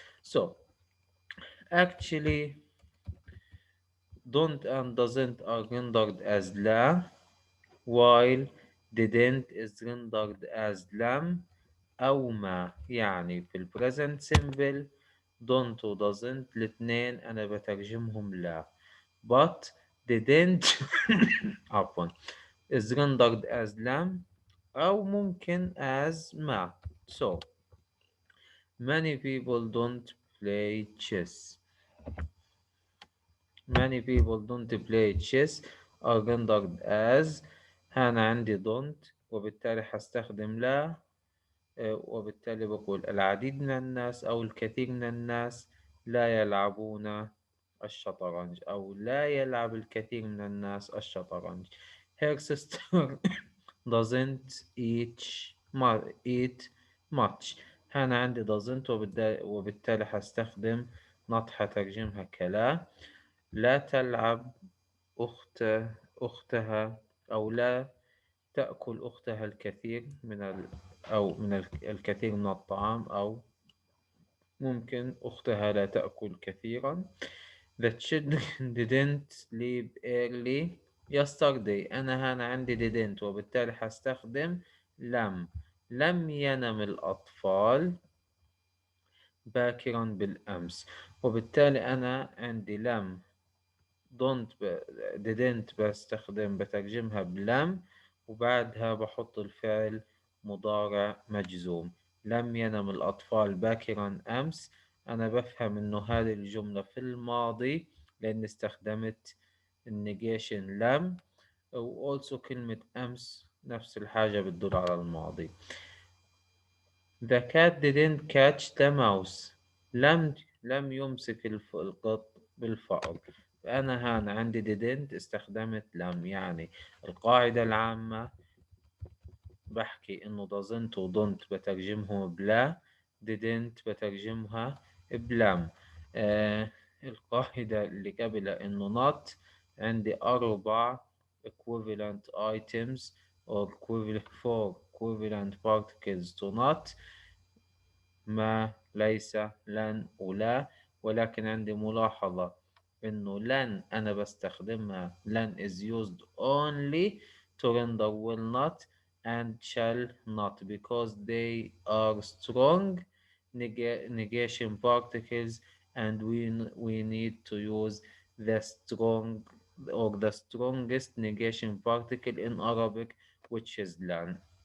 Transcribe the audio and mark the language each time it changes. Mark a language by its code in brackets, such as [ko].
[en] So actually, don't and doesn't are rendered as la, while didn't is rendered as lam [ar] أو ما. يعني في البريزنت سيمبل don't و doesn't الاتنين أنا بترجمهم لا. [en] but didn't [ar] عفوا [en] is rendered as lam [ar] أو ممكن [en] as ma. So many people don't play chess. Many people don't play chess are rendered as [ar] أنا عندي [en] don't [ar] وبالتالي هستخدم لا. وبالتالي بقول العديد من الناس أو الكثير من الناس لا يلعبون الشطرنج أو لا يلعب الكثير من الناس الشطرنج. [en] Her sister doesn't eat much. [ar] هنا عندي doesn't وبالتالي هستخدم not هترجمها كلا. لا تلعب أخت أختها أو لا تأكل أختها الكثير من أو من الكثير من الطعام أو ممكن أختها لا تأكل كثيرا. [en] The children didn't sleep early yesterday. [ar] أنا هنا عندي didn't وبالتالي هستخدم لم ينم الأطفال باكرا بالأمس. وبالتالي أنا عندي don't didn't بترجمها بلم وبعدها بحط الفعل مضارع مجزوم. لم ينم الأطفال باكرا أمس. أنا بفهم إنه هذه الجملة في الماضي لأن استخدمت النيجيشن لم. و [en] also [ar] كلمة أمس نفس الحاجة بتدل على الماضي. [en] The cat didn't catch the mouse. [ar] لم يمسك القط بالفأر. فأنا هنا عندي didn't استخدمت لم. يعني القاعدة العامة بحكي إنه doesn't و don't بترجمهم بلا. didn't بترجمها بلم. القاعدة اللي قبلها إنه not عندي أربع [en] equivalent items or equivalent particles to not. [ar] ما ليس لن ولا. ولكن عندي ملاحظة إنه لن أنا بستخدمها لن [en] is used only to render will not and shall not because they are strong negation particles and we need to use the strong or the strongest negation particle in Arabic which is lan.